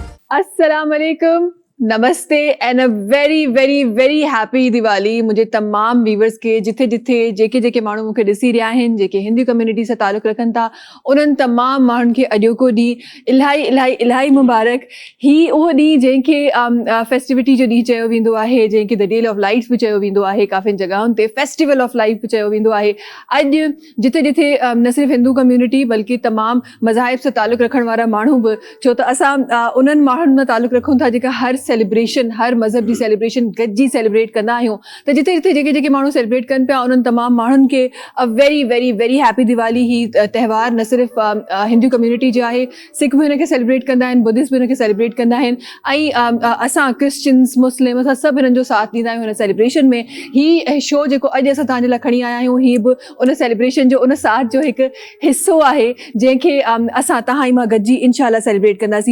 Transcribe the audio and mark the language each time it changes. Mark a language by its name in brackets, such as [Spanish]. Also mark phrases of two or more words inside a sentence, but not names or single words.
[Arabic] السلام عليكم, [Sindhi] नमस्ते [English] and a very very very happy Diwali [Sindhi] मुझे तमाम व्यूवर्स के जिथे जिथे जेके माण्हू मूंखे ॾिसी रहिया आहिनि जेके हिंदी कम्युनिटी सां तालुक़ रखनि था उन्हनि तमाम माण्हुनि खे अॼोको ॾींहुं इलाही इलाही इलाही मुबारक। ही उहो ॾींहुं जंहिंखे फेस्टिविटी जो ॾींहुं चयो वेंदो आहे, जंहिंखे [English] the day of lights [Sindhi] बि चयो वेंदो आहे, काफ़ियुनि जॻहियुनि ते [English] festival of light [Sindhi] बि चयो वेंदो आहे। अॼु जिथे जिथे न सिर्फ़ु हिंदू कम्युनिटी बल्कि तमामु मज़ाहिब सां तालुक़ रखण वारा माण्हू बि, छो त असां उन्हनि माण्हुनि सां तालुक़ रखूं था जेका हर सेलिब्रेशन, हर मज़हब जी सेलिब्रेशन गॾिजी सेलिब्रेट कंदा आहियूं। त जिथे जिथे जेके माण्हू सेलिब्रेट कनि पिया उन्हनि तमामु माण्हुनि खे [English] a very very very happy Diwali. [Sindhi] ही त्योहार न सिर्फ़ु हिंदू कम्युनिटी जो आहे, सिख बि हिनखे सेलिब्रेट कंदा आहिनि, बुद्धिस्ट बि हिनखे सेलिब्रेट कंदा आहिनि ऐं असां [English] Christians Muslim [Sindhi] असां सभु हिननि जो साथ ॾींदा आहियूं हिन सेलिब्रेशन में। ही शो जेको अॼु असां तव्हांजे लाइ खणी आया आहियूं ही बि उन सेलिब्रेशन जो, उन साथ जो हिकु हिसो आहे जंहिंखे असां तव्हां ऐं मां गॾिजी इंशाल्लाह सेलिब्रेट कंदासीं।